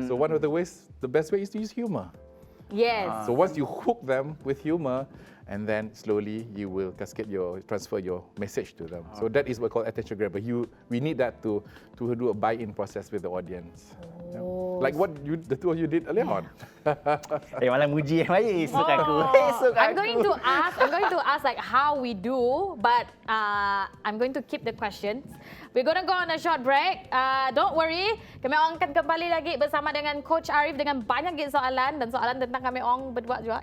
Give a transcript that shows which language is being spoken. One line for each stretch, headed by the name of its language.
English: So one of the best way is to use humor. Yes. So once you hook them with humor, and then slowly you will transfer your message to them. So that is what we call attention grabber. We need that to do a buy-in process with the audience. Like what the two of you did earlier on.
Malay: Malah muji baik suka aku.
English: I'm going to ask like how we do, but I'm going to keep the questions. We're going to go on a short break. Don't worry,
Malay: kami akan kembali lagi bersama dengan Coach Ariff dengan banyak soalan dan soalan tentang kami orang berdua juga.